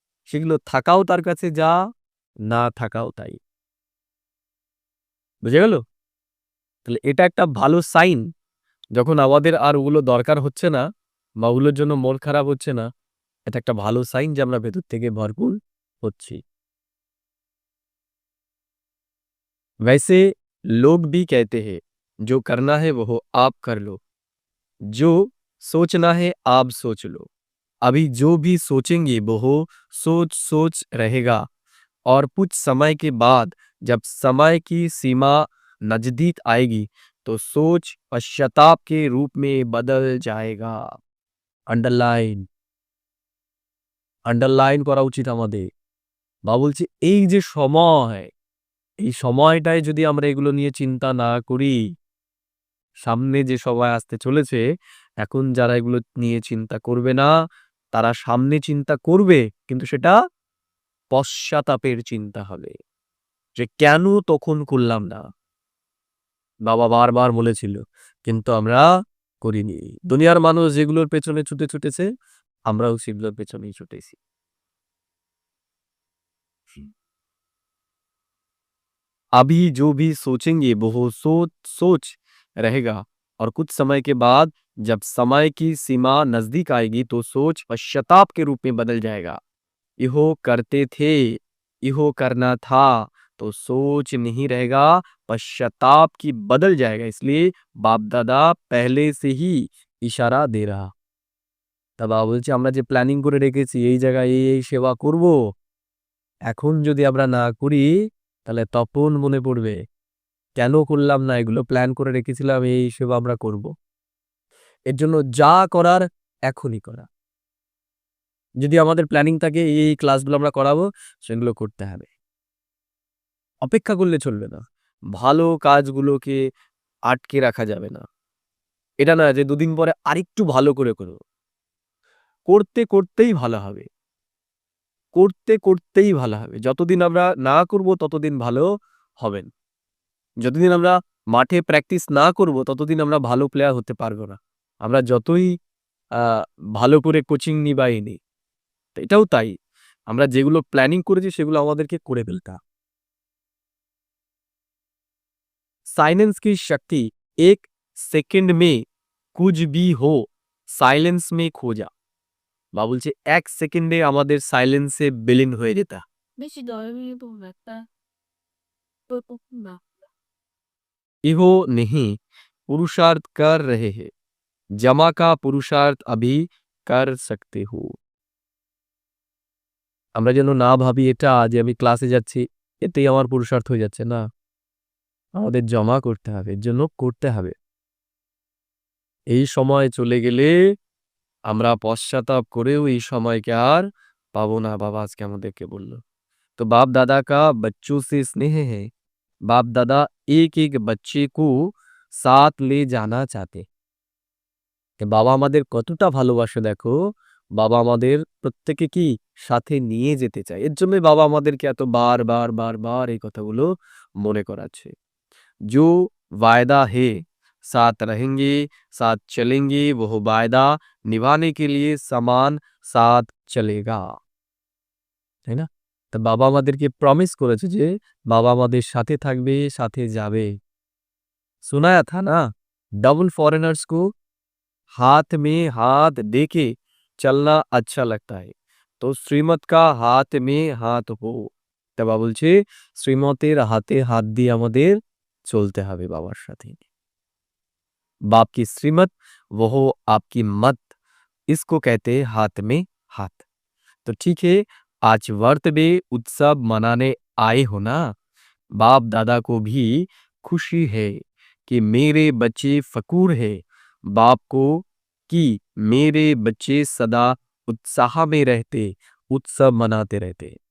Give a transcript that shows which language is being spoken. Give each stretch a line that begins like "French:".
Bangla: সেগুলো থাকাও তার কাছে যা, না থাকাও তাই। বুঝা গেল? তাহলে এটা একটা ভালো সাইন। যখন আমাদের আর ওগুলো দরকার হচ্ছে না বা ওগুলোর জন্য মন খারাপ হচ্ছে না, এটা একটা ভালো সাইন যে আমরা ভেতর থেকে ভরপুর হচ্ছি।
Hindi: वैसे लोग भी कहते हैं जो करना है वो आप कर लो, जो सोचना है आप सोच लो। अभी जो भी सोचेंगे वो सोच रहेगा और कुछ समय के बाद जब समय की सीमा नजदीक आएगी तो सोच पश्चाताप के रूप में बदल जाएगा।
Bangla: अंडरलाइन अंडरलाइन করা উচিত আমাদের। বা বলছি এই যে সময়, এই সময়টায় যদি আমরা এগুলো নিয়ে চিন্তা না করি, সামনে যে সময় আসতে চলেছে, এখন যারা এগুলো নিয়ে চিন্তা করবে না, তারা সামনে চিন্তা করবে কিন্তু সেটা পশ্চাতাপের চিন্তা হবে। যে কেন তখন করলাম না? বাবা বারবার বলেছিল, কিন্তু আমরা করিনি। দুনিয়ার মানুষ যেগুলোর পেছনে ছুটেছে, আমরাও সেগুলোর পেছনেই ছুটেছি।
Hindi: अभी जो भी सोचेंगे वो सोच रहेगा और कुछ समय के बाद जब समय की सीमा नजदीक आएगी तो सोच पश्चाताप के रूप में बदल जाएगा। इहो करते थे, इहो करना था, तो सोच नहीं रहेगा, पश्चाताप की बदल जाएगा। इसलिए बाप दादा पहले से ही इशारा दे रहा।
Bangla: তা বাবা বলছে আমরা যে প্ল্যানিং করে রেখেছি এই জায়গায় এই সেবা করব, এখন যদি আমরা না করি তাহলে তখন মনে পড়বে কেন করলাম না, এগুলো প্ল্যান করে রেখেছিলাম এই সেবা আমরা করব। এর জন্য যা করার এখনই করা। যদি আমাদের প্ল্যানিং থাকে এই ক্লাসগুলো আমরা করাবো, সেগুলো করতে হবে। অপেক্ষা করলে চলবে না। ভালো কাজগুলোকে আটকে রাখা যাবে না। এটা না যে দুদিন পরে আরেকটু ভালো করে করব। করতেই ভালো হবে। করতেই ভালো হবে। যতদিন আমরা না করব ততদিন ভালো হবেন। যতদিন আমরা মাঠে প্র্যাকটিস না করব ততদিন আমরা ভালো প্লেয়ার হতে পারবো না। আমরা যতই ভালো করে কোচিং নি বা নি। তো এটাও তাই। আমরা যেগুলো প্ল্যানিং করেছি সেগুলো আমাদেরকে করে ফেলতে হবে।
Hindi: साइलेंस की शक्ति 1 সেকেন্ড में कुछ भी हो সাইলেন্স में खो जा।
Bangla: বা বলছে 1 সেকেন্ডে আমাদের সাইলেন্সে বিলীন হয়ে যেতে। বেশি দরকারি একটা না
Hindi: इहो नहीं पुरुषार्थ कर रहे हैं जमा का पुरुषार्थ अभी कर सकते हो।
Bangla: আমরা যেন না ভাবি এটা যে আমি ক্লাসে যাচ্ছি এতেই আমার পুরুষার্থ হয়ে যাচ্ছে না, আমাদের জমা করতে হবে, এর জন্য করতে হবে। এই সময় চলে গেলে আমরা পশ্চাতাপ করেও এই সময়কে আর পাবো না। বাবা আজকে আমাদেরকে বলল।
Hindi: तो बाप दादा का बच्चों से स्नेह है। बाप दादा एक एक बच्चे को साथ ले जाना चाहते।
Bangla: বাবা আমাদের কতটা ভালোবাসে দেখো। বাবা আমাদের প্রত্যেকে কি সাথে নিয়ে যেতে চায়। এর জন্যই বাবা আমাদেরকে এত বার এই কথাগুলো মনে করাচ্ছে।
Hindi: जो वायदा है साथ रहेंगे साथ चलेंगे वह वायदा निभाने के लिए समान साथ चलेगा।
Bangla: তাই না? তা বাবা আমাদেরকে প্রমিস করেছে যে বাবা আমাদের সাথে থাকবে, সাথে যাবে।
Hindi: सुनाया था ना डबल फॉरेनर्स को हाथ में हाथ देके चलना अच्छा लगता है तो श्रीमत का हाथ में हाथ हो।
Bangla: তা বাবা বলছে শ্রীমতের হাতে হাত দিয়ে আমাদের চলতে হবে বাবার সাথে।
Hindi: बाप की श्रीमत वो आपकी मत इसको कहते हैं हाथ में हाथ। तो ठीक है आज वर्त में उत्सव मनाने आए हो ना। बाप दादा को भी खुशी है कि मेरे बच्चे फकूर है बाप को कि मेरे बच्चे सदा उत्साह में रहते उत्सव मनाते रहते।